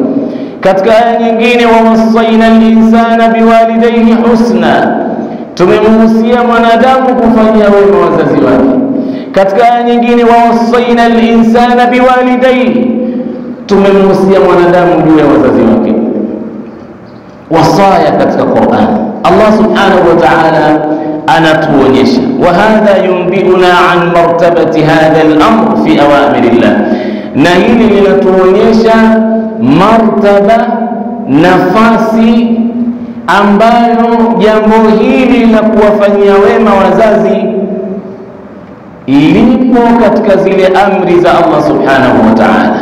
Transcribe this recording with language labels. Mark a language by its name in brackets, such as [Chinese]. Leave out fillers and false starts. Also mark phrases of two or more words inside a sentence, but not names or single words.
[Swahili] Katika aya nyingine, [Arabic] ووصينا الإنسان بوالديه حسنا, [Swahili] tumemuhusia mwanadamu kufanyia wema wazazi wake. Katika aya nyingine, [Arabic] ووصينا الإنسان بوالديه, [Swahili] tumemuhusia mwanadamu juu ya wazazi wake. Wasaya katika Qur'an Allah [Arabic] سبحانه وتعالى [Swahili] anatuonyesha, [Arabic] وهذا ينبئنا عن مرتبة هذا الأمر في أوامر الله, [Swahili] na hili linatuonyesha martaba, nafasi ambayo jambo hili la kuwafanyia wema wazazi lipo katika zile amri za Allah [Arabic] سبحانه وتعالى.